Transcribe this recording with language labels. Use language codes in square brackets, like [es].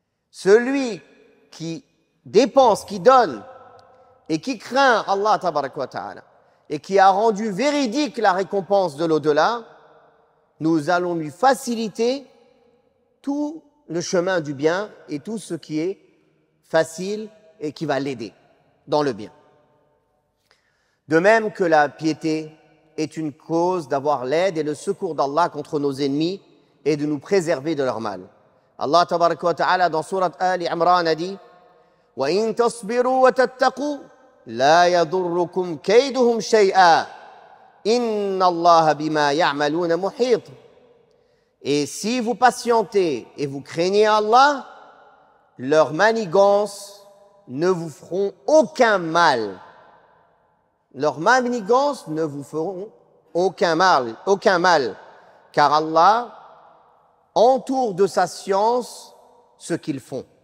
[fr] Celui qui dépense, qui donne et qui craint Allah tabaraka wa ta'ala et qui a rendu véridique la récompense de l'au-delà, nous allons lui faciliter tout le chemin du bien et tout ce qui est facile et qui va l'aider dans le bien. De même que la piété est une cause d'avoir l'aide et le secours d'Allah contre nos ennemis et de nous préserver de leur mal. [ar] Allah tabaraka wa ta'ala [fr] dans surat Ali Imran a dit [ar] وَإِن تَصْبِرُوا وَتَتَّقُوا لَا يَضُرُّكُمْ كَيْدُهُمْ شَيْئًا إِنَّ اللَّهَ بِمَا يَعْمَلُونَ مُحِيطٌ. [fr] Et si vous patientez et vous craignez Allah, leurs manigances ne vous feront aucun mal. Leurs manigances ne vous feront aucun mal, car Allah entoure de sa science ce qu'ils font.